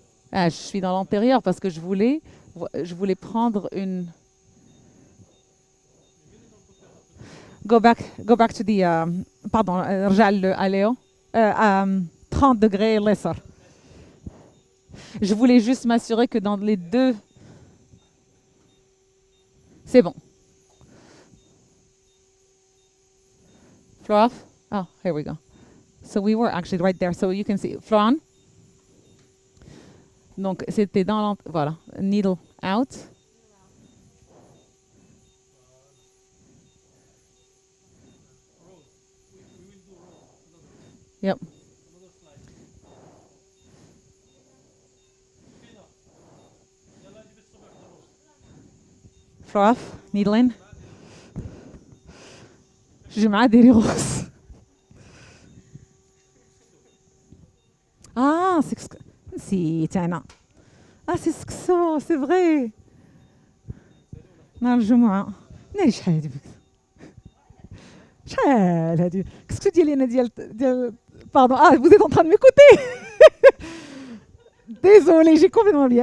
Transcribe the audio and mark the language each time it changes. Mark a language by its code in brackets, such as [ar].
[fr] Ah, je suis dans l'antérieur parce que je voulais prendre une. [en] Go back to the. [fr] Pardon, [ar] رجع [fr] Léo. 30 degrés [en] lesser. [fr] Je voulais juste m'assurer que dans les deux. C'est bon. [en] Floor off. Oh, here we go. So we were actually right there. So you can see. Floor on. [fr] Donc, c'était dans l'entrée. Voilà. [en] Needle out. Yep. Floor off. Needle in. [fr] J'ai [ar] معاه [fr] des roses. [ar] Ah, نسيت أنا. [fr] Ah, c'est [ar] سكسو, [fr] c'est vrai. [ar] نهار الجمعة. ناري شحال هادي شحال هادي. كسكسو ديالي أنا ديال [fr] pardon. Ah, vous êtes en train de m'écouter. Désolée, j'ai complètement oublié.